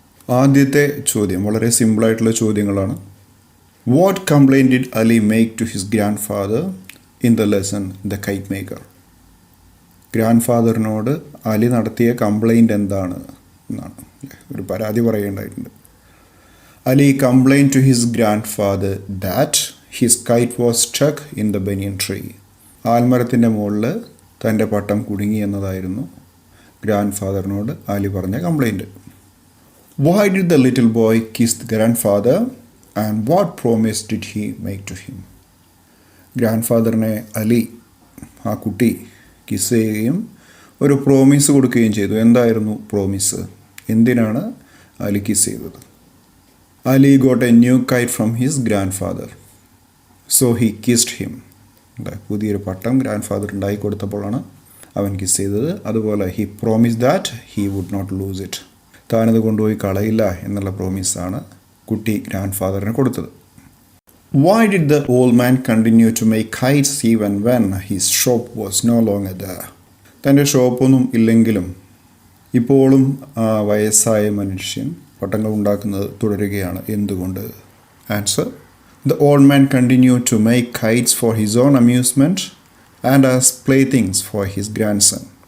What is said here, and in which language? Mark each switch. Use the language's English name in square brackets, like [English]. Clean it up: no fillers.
[Malayalam] ആദ്യത്തെ ചോദ്യം വളരെ സിമ്പിളായിട്ടുള്ള ചോദ്യങ്ങളാണ്. [English] What complaint did Ali make to his grandfather in the lesson the kite maker? [Malayalam] Grand ഫാദറിനോട് Ali നടത്തിയ കംപ്ലൈൻറ്റ് എന്താണ് എന്നാണ്. ഒരു പരാതി പറയേണ്ടതായിട്ടുണ്ട്. [English] Ali complained to his grandfather that his kite was stuck in the banyan tree. [Malayalam] ആൽമരത്തിൻ്റെ മുകളിൽ തൻ്റെ പട്ടം കുടുങ്ങി എന്നതായിരുന്നു ഗ്രാൻഡ് ഫാദറിനോട് അലി പറഞ്ഞ complaint. [English] Why did the little boy kiss the grandfather and what promise did he make to him? [Malayalam] Grand ഫാദറിനെ Ali ആ കുട്ടി kiss ചെയ്യുകയും ഒരു promise കൊടുക്കുകയും ചെയ്തു. എന്തായിരുന്നു പ്രോമിസ്? എന്തിനാണ് അലി കിസ് ചെയ്തത്? [English] Ali got a new kite from his grandfather. So he kissed him. [Malayalam] പുതിയൊരു പട്ടം ഗ്രാൻഡ് ഫാദർ ഉണ്ടാക്കി കൊടുത്തപ്പോഴാണ് അവൻ കിസ് ചെയ്തത്. [English] അതുപോലെ he promised that he would not lose it. [Malayalam] താനത് കൊണ്ടുപോയി കളയില്ല എന്നുള്ള പ്രോമിസാണ് കുട്ടി ഗ്രാൻഡ് ഫാദറിന് കൊടുത്തത്. [English] Why did the old man continue to make kites even when his shop was no longer there? [Malayalam] തൻ്റെ ഷോപ്പൊന്നും ഇല്ലെങ്കിലും ഇപ്പോഴും വയസ്സായ മനുഷ്യൻ പട്ടങ്ങൾ ഉണ്ടാക്കുന്നത് തുടരുകയാണ്. എന്തുകൊണ്ട്? [English] Answer: the old man continue to make kites for his own amusement and as play things for his grandson.